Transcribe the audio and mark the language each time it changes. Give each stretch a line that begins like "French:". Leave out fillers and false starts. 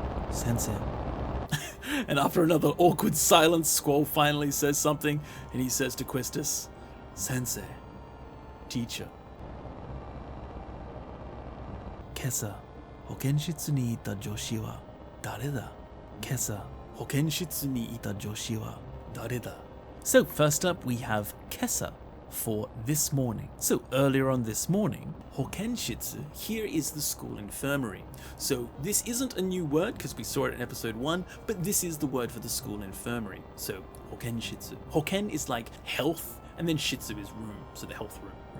English: Sensei. And after another awkward silence, Squall finally says something, and he says to Quistis, Sensei, teacher.
Japanese: 今朝、保健室にいた女子は誰だ? 今朝、保健室にいた女子は誰だ?
English: So first up we have kesa for this morning. So earlier on this morning, hokenshitsu, here is the school infirmary. So this isn't a new word because we saw it in episode 1, but this is the word for the school infirmary. So hokenshitsu. Hoken is like health, and then shitsu is room, so the health room.